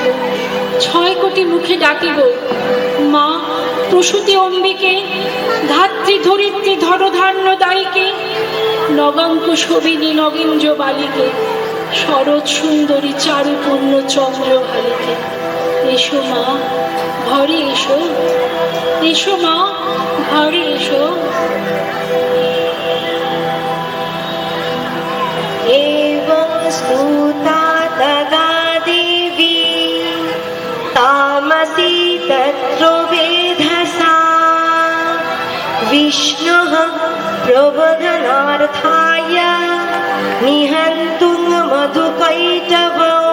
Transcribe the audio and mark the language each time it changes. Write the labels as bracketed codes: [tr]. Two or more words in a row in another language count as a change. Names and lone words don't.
[bn] 6 কোটি মুখে ডাকিব, মা প্রসূতি অম্বিকে, ধাত্রী ধরিত্রী ধনধান্য দায়ীকে, নগাঙ্ক শোভিনী নগেঞ্জ বালিকে, শরৎ সুন্দরী চারুপূর্ণ চন্দ্রভালিকে। এসো মা, ঘরে এসো, এসো মা, ঘরে এসো। [sa] एवं स्तुता तदा देवी तामसी तत्र वेधसा विष्णुः प्रबोधनार्थाय निहन्तुं मधुकैटभौ